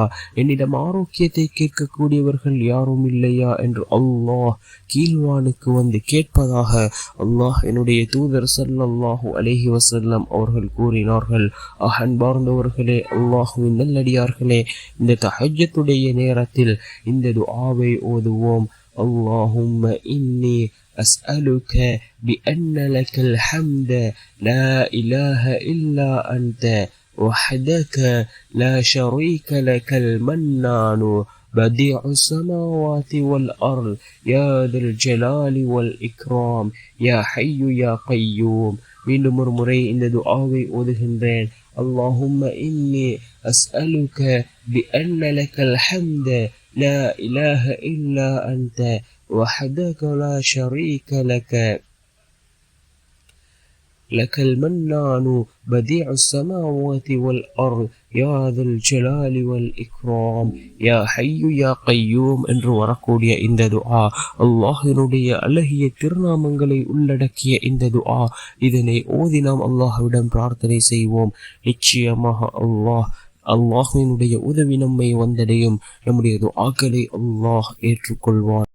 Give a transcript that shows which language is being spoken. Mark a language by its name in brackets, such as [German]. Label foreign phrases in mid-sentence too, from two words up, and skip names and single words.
[Tamil] என்னிடம் ஆரோக்கியத்தை கேட்கக்கூடியவர்கள் யாரும் இல்லையா என்று அல்லாஹ் கீழ்வானுக்கு வந்து கேட்பதாக அல்லாஹ் என்னுடைய தூதர் [Arabic] صلى الله عليه وسلم [Tamil] அவர்கள் கூறினார்கள். அன்பார்ந்தவர்களே, அல்லாஹ்வின் நல்லடியார்களே, இந்த தஹஜ்ஜுடைய நேரத்தில் இந்த துஆவை ஓதுவோம். [Arabic] اللهم إني أسألك بأن لك الحمد لا إله إلا أنت وحدك لا شريك لك المنان بديع السماوات والأرض يا ذا الجلال والإكرام يا حي يا قيوم. [Tamil] மீண்டும் ஒரு முறை இந்த துஆவை ஓதுகின்றேன். [Arabic] اللهم إني أسألك بأن لك الحمد لا إله إلا أنت وحدك لا شريك لك المنان بديع السماوات والأرض يا ذا الجلال والإكرام يا حي يا قيوم [Tamil] என்று வரக்கூடிய இந்த துஆ அல்லாஹ்வினுடைய அழகிய திருநாமங்களை உள்ளடக்கிய இந்த துஆ. இதனை ஓதி நாம் அல்லாஹ்விடம் பிரார்த்தனை செய்வோம். நிச்சயமாக அல்லாஹ்வினுடைய உதவி நம்மை வந்தடையும். நம்முடைய துஆக்களை அல்லாஹ் ஏற்றுக்கொள்வான்.